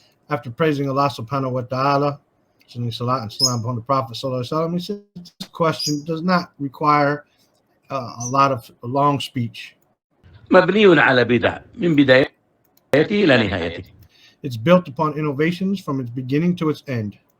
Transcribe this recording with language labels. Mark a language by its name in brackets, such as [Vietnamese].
[English] After praising Allah subhanahu wa ta'ala, sending salat and salam upon the Prophet sallallahu alaihi wasallam, he said this question does not require a long speech. [Arabic] مبني على بدع من بدايته إلى نهايته. [English] It's built upon innovations from its beginning to its end.